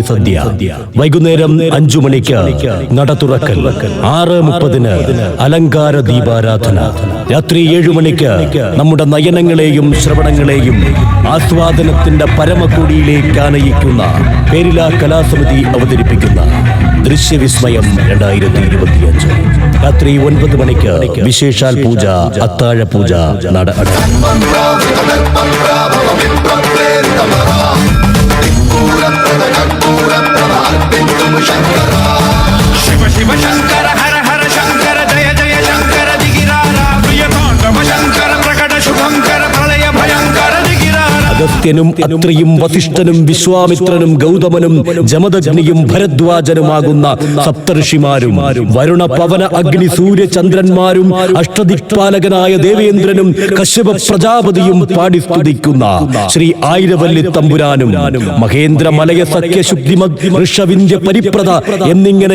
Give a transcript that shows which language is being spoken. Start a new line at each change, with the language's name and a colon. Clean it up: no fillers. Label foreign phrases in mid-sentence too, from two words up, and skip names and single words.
Malayalam: സദ്യ വൈകുന്നേരം 5 മണിക്ക് നടതുറക്കൽ 6:30 അലങ്കാര ദീപാരാധന രാത്രി 7 മണിക്ക് നമ്മുടെ നയനങ്ങളെയും ശ്രവണങ്ങളെയും ആസ്വാദനത്തിന്റെ പരമകൊടിയിലേക്ക് ആനയിക്കുന്ന പേരില കലാസമിതി അവതരിപ്പിക്കുന്ന ദൃശ്യവിസ്മയം 2025 രാത്രി 9 മണിക്ക് വിശേഷാൽ പൂജ അത്താഴ പൂജ നട
Sanskrit: शिव शिव शंकर हर हर शंकर जय जय शंकर दिगिरारा प्रिय तांडव शंकर प्रकट शुभंकर प्रलय भयंकर दिगिरारा
Malayalam: അഗസ്ത്യനും അത്രിയും വസിഷ്ഠനും വിശ്വാമിത്രനും ഗൗതമനും ജമദഗ്നിയും ഭരദ്വാജനുമാകുന്ന സപ്തഋഷിമാരും വരുണ പവന അഗ്നി സൂര്യ ചന്ദ്രന്മാരും അഷ്ടദിക്പാലകനായ ദേവേന്ദ്രനും കശ്യപ പ്രജാപതിയും പാടി സ്തുതിക്കുന്ന ശ്രീ ആയിരവല്ലി തമ്പുരാനും മഹേന്ദ്ര മലയ സഖ്യശുദ്ധിമദ് ഋഷവിന്ധ്യ പരിപ്രദ എന്നിങ്ങനെ